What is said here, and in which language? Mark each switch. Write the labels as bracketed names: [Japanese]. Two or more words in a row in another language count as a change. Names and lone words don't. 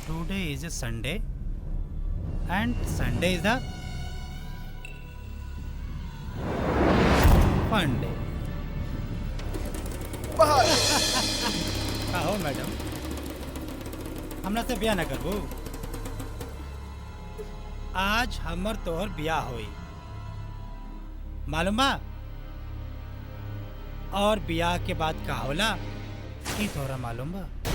[English] Saturday is a Sunday and Sunday is a fun day. [Bhojpuri] हो मैडम, हमरा से ब्याह न करबू। आज हमर तोहर ब्याह होई, मालूम बा? और ब्याह के बाद का होला ई तोहरा मालूम बा?